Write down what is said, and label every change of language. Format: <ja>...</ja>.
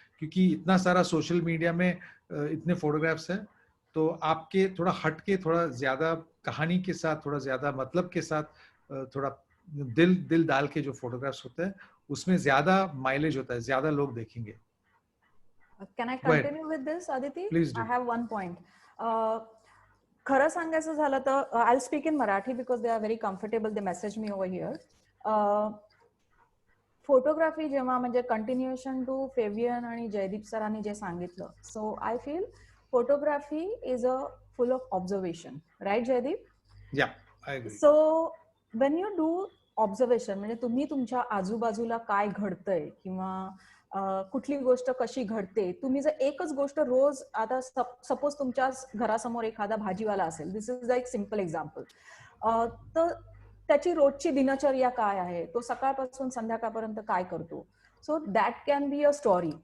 <hi>क्योंकि इतना सारा सोशल मीडिया में इतने फोटोग्राफ्स हैं, तो आपके थोड़ा हट के, थोड़ा ज्यादा कहानी के साथ, थोड़ा ज्यादा मतलब के साथ, थोड़ा दिल डाल के जो फोटोग्राफ्स होते हैं उसमें ज्यादा माइलेज होता है, ज्यादा लोग देखेंगे।</hi> <en>Can I continue with this, Aditi? Please do. I have one point. खरं सांगायचं झालं तर I'll speak in Marathi because they are very comfortable. They message me over here.</en> <mr>Photography जेव्हा म्हणजे कंटिन्युएशन टू फेबियन आणि जयदीप सरांनी जे सांगितलं, so I feel photography is a full of observation, right Jaydeep?</mr> <en>Yeah, I agree.</en> <mr>So when you do observation म्हणजे तुम्ही तुमच्या आजूबाजूला काय घडतंय किंवा कुठली गोष्ट कशी घडते, तुम्ही जर एकच गोष्ट रोज, आता सपोज तुमच्या घरासमोर एखादा भाजीवाला असेल, दिस इज एक सिम्पल एक्झाम्पल, तर त्याची रोजची दिनचर्या काय आहे, तो सकाळपासून संध्याकाळपर्यंत काय करतो, so that can be a story.</mr>